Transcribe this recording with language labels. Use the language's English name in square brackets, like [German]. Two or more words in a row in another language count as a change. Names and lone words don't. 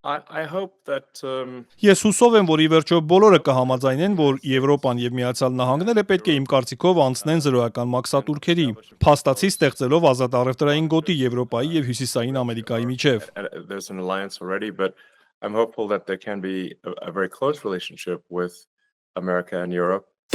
[Armenian] Ես հուսով եմ, որ ի վերջո բոլորը կհամաձայնեն, որ Եվրոպան եւ Միացյալ Նահանգները պետք է իմ կարծիքով անցնեն զրոյական մաքսատուրքերի, փաստացի ստեղծելով ազատ առևտրային գոտի Եվրոպայի եւ Հյուսիսային Ամերիկայի միջև։ [English] I'm hopeful that there can be a very close relationship with America and Europe.